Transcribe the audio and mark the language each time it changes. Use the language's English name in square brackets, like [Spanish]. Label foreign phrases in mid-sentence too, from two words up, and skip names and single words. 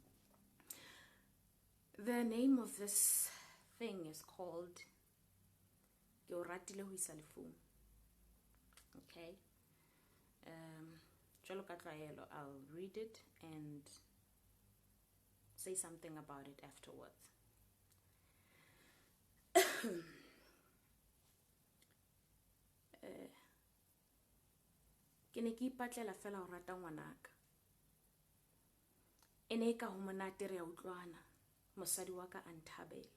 [English] The name of this thing is called Ratile, Hoisa, Lefung. Okay. I'll read it and say something about it afterwards. [Southern Sotho] Ke ne ke ipatlela fela ho rata ngwanaka. Ene ka ho monate re a utlwana. Mosadi wa ka a nthabela.